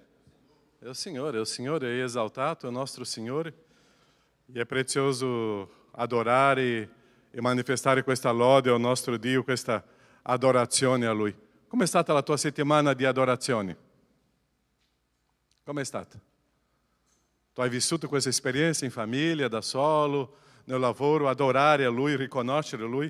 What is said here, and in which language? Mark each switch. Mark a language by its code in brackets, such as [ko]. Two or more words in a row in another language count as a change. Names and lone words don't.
[pt] É o Senhor é exaltato, é o nosso Senhor. E é precioso adorar [it] e manifestare questa lode ao nostro Dio, questa adorazione a Lui. Come è stata la tua settimana di adorazione? Come è stata? Tu hai vissuto questa esperienza in famiglia, da solo, nel lavoro, adorare a Lui, riconoscere Lui?